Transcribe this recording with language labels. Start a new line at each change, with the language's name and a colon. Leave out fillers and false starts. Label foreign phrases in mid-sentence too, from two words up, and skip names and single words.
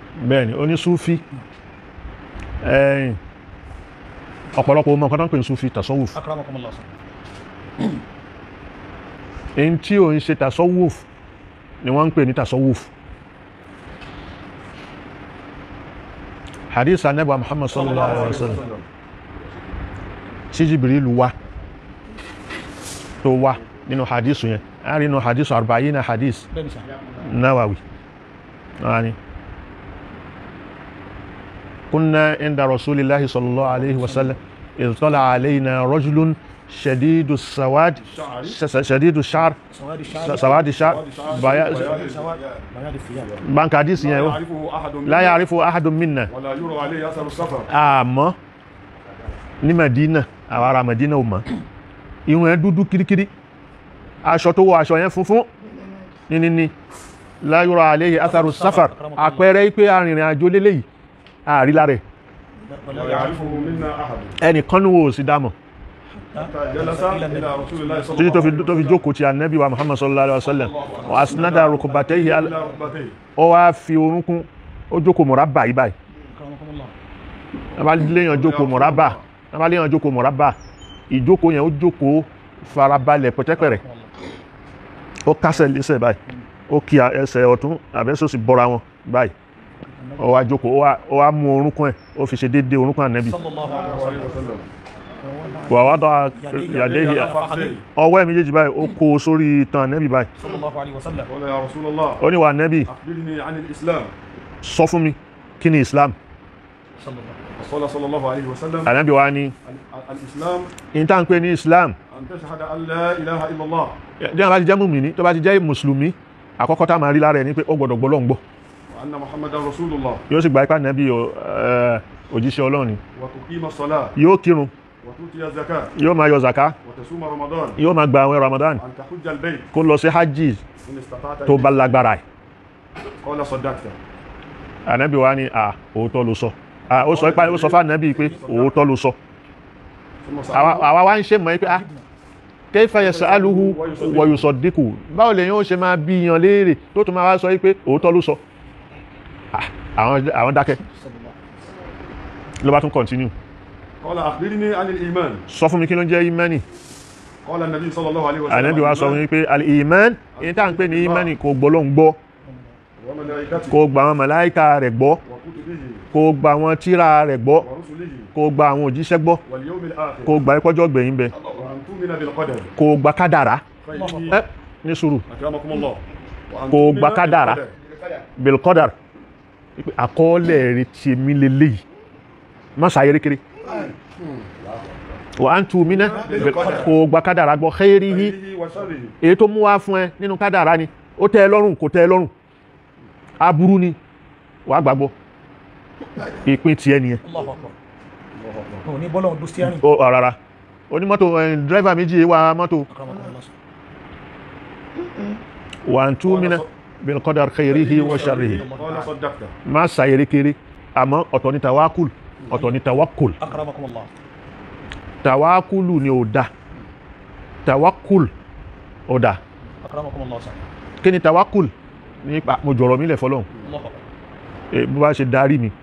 Yoruba: bẹ́ẹ̀ni ó ní sufi ọ̀pọ̀lọpọ̀ ọmọ nǹkan tó ń pè ní sufi tasawuf
Arabic: akramakumullah
Yoruba: èyí tí ò ń ṣe tasawuf ni wọ́n ń pè ní tasawuf hadith anabi muhammad
Arabic: صلى الله عليه وسلم
Yoruba: tí Jibrilu wá tó wá nínú hadith yẹn a rí nínú hadith arba'ina hadith Nawawi
Arabic: عن كنا عند رسول الله صلى الله عليه وسلم إذ طلع علينا رجل شديد السواد شديد الشعر سواد الشعر بانك حديث لا يعرفه أحد منا ولا يرى عليه أثر السفر
Yoruba: àmọ́ ní Medina àwọn ará Medina ò mọ̀ irun ẹ̀ dúdú kirikiri aṣọ tó wọ aṣọ yẹn funfun ní
Arabic: لا يرى عليه أثر السفر
Yoruba: àpẹẹrẹ pé arìnrìn àjò lélẹ́yìí àrí lára
Arabic: ولا يعرفه منا أحد
Yoruba: ẹnìkan ní wo sì dámọ̀
Arabic: جلس إلى رسول الله صلى
Yoruba: títí
Arabic: الله عليه
Yoruba: tó fi jókòó ti ànábì wa Muhammad
Arabic: صلى الله عليه وسلم وأسند ركبتيه إلى ركبتيه
Yoruba: ó wá fi orúnkún ó jókòó murabba yìí báyìí bá léèyàn jókòó murabba ìjókòó yẹn ó jókòó farabalẹ̀ pẹ̀tẹ́pẹ̀rẹ̀ ó kásẹ̀ lẹ́sẹ̀ báyìí ó kí ẹsẹ̀ ọ̀tún àbẹ́sọ̀sì bọ́ra wọn báyìí ó wá jókòó ó wá mú orúnkún ẹ̀ ó fi ṣe déédéé orúnkún ànábì
Arabic: عليه وسلم
Yoruba: wà wá dọ́ yàdéhì ọwọ́ ẹ̀ méjèèjì báyìí ó kó o sórí itan ànábì báyìí
Arabic: قال يا رسول الله
Yoruba: ó ní wà ànábì
Arabic: أخبرني عن الإسلام
Yoruba: sọ fún mi kí ni Islam
Arabic: قال صلى الله عليه وسلم
Yoruba: ànábì wa ní
Arabic: الإسلام
Yoruba: in tá ń pè ní Islam
Arabic: أن تشهد أن لا إله إلا الله
Yoruba: bí wọ́n bá ti jẹ́ mùmínì tó bá ti jẹ́ mùsùlùmí àkọ́kọ́ tá máa rí lára ẹ̀ ní pé ó gbọ́dọ̀ gbọ́ Ọlọ́run gbọ́
Arabic: وأن محمدا رسول الله
Yoruba: yóò sì gba ipá ànábì òjíṣẹ́ Ọlọ́run ni
Arabic: وتقيم الصلاة
Yoruba: yóò kírun
Arabic: وتؤتي الزكاة
Yoruba: yóò máa yọ zaka
Arabic: وتصوم رمضان
Yoruba: yóò máa gba àwẹ̀ Ramadan
Arabic: وأن تحج البيت
Yoruba: kó lọ sí hajj
Arabic: إن استطعت
Yoruba: tó bá lágbára ẹ̀
Arabic: قال صدقت
Yoruba: ànábì wa ní òótọ́ ló sọ ó sọ fún ànábì pé òótọ́ ló sọ
Arabic: ثم
Yoruba: àwa wá ń ṣe mọ̀ pé
Arabic: كيف يسأله ويصدقه
Yoruba: báwo lèyàn ó ṣe máa bí yan léèrè tó tún máa wá sọ pé òótọ́ ló sọ àwọn dákẹ́ ló bá tún continue
Arabic: قال أخبرني عن الإيمان
Yoruba: sọ fún mi kí ló ń jẹ́ imani
Arabic: قال النبي صلى الله عليه وسلم
Yoruba: ànábì wa sọ fún mi pé al-iman èyí tá à ń pè ní imani kò gbọ́ ló ń gbọ́
Arabic: وملائكته
Yoruba: kò gba àwọn màláíkà rẹ̀ gbọ́
Arabic: وكتبه
Yoruba: kò gba àwọn tírà rẹ̀ gbọ́
Arabic: ورسله
Yoruba: kò gba àwọn òjíṣẹ́ gbọ́
Arabic: واليوم الآخر
Yoruba: kò gba ìpọ́jọ́ gbẹ̀yìn bẹ
Arabic: وأن تؤمن بالقدر
Yoruba: kò gba kádàrá
Arabic: خيره
Yoruba: ní sùúrù
Arabic: أكرمكم الله وأن
Yoruba: kò
Arabic: تؤمن
Yoruba: gba kádàrá
Arabic: بالقدر
Yoruba: bilqadar àkọọ́lẹ̀ rẹ̀ ti mi lélẹ́yìí má ṣàyẹ̀rékéré
Arabic: وأن تؤمن
Yoruba: kò gba kádàrá gbọ́ khairihi
Arabic: خيره وشره
Yoruba: èyí tó mú wá fún ẹ nínú kádàrá ni ó tẹ́ ẹ lọ́rùn kò tẹ́ ẹ lọ́rùn aburú ni wàá gbàgbọ́ ìpín tiẹ̀ nìyẹn òní bọ́lọ̀ ọdún steering ó rárá onímọ́tò dírẹ́fà méjì wá mọ́tò
Arabic: وأن تؤمن بالقدر خيره وشره قال صدقت
Yoruba: má ṣàyẹ̀rékéré àmọ́ ọ̀tọ̀ ni tawakul ọ̀tọ̀ ni tawakkul
Arabic: akramakumullah
Yoruba: tawakulu ni ó dá tawakkul ó dá
Arabic: أكرمكم الله سا
Yoruba: kí ni tawakkul nípa mo jọ̀rọ̀ mi lẹ̀ fọlọ́hun bó bá ṣe darí mi